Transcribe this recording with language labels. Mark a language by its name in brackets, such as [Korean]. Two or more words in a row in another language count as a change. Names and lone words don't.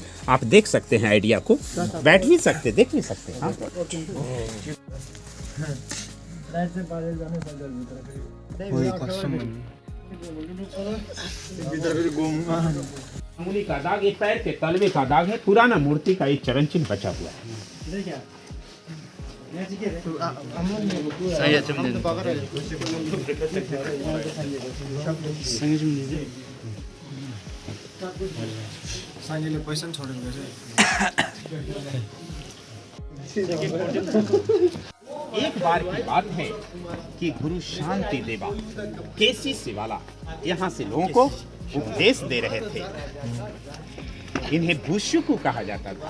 [Hindi] आप देख सकते हैं आइडिया को, बैठ भी सकते, देख भी सकते हैं। अंगुली का दाग, ये पैर के तलवे का दाग है, पुराना मूर्ति का एक चरण चिन्ह बचा हुआ है। [Nepali] साइले पैसा पनि छोडेको [Hindi] एक बार की बात है कि गुरु शांति देवा केसी सिवाला यहाँ से लोगों को उपदेश दे रहे थे। इन्हें भूष्युकु कहा जाता था।